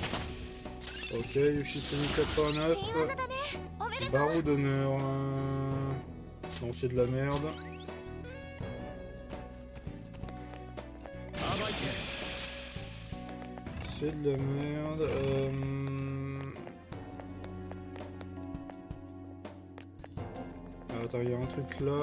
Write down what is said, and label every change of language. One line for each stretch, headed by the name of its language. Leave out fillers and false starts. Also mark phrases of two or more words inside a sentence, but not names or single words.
English: Ok, Yoshitsune 89.
Japanese: 新技だねおめでとう
French: Barreau d'honneur. Non, c'est de la merde. C'est de la merde. Attends, il y a un truc là.